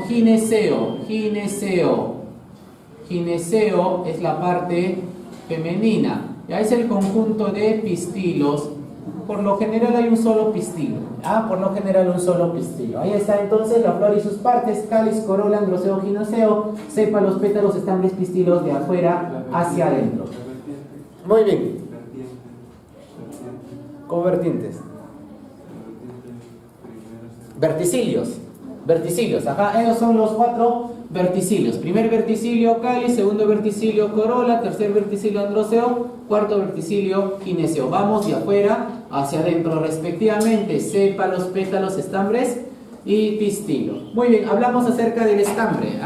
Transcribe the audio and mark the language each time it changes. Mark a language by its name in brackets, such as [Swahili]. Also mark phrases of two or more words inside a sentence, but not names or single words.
[Spanish] Gineceo. Gineceo. Gineceo es la parte femenina. Ya es el conjunto de pistilos. Por lo general hay un solo pistilo. Por lo general un solo pistilo. Ahí está entonces la flor y sus partes: cáliz, corola, androceo, gineceo, sépalos, pétalos, estambres, pistilos, de afuera hacia adentro. Muy bien. Convertientes. Verticilios. Verticilios, esos son los 4 verticilios. Primer verticilio cáliz, segundo verticilio corola, tercer verticilio androceo, cuarto verticilio gineceo. Vamos de afuera hacia adentro respectivamente: sépalos, pétalos, estambres y pistilo. Muy bien, hablamos acerca del estambre.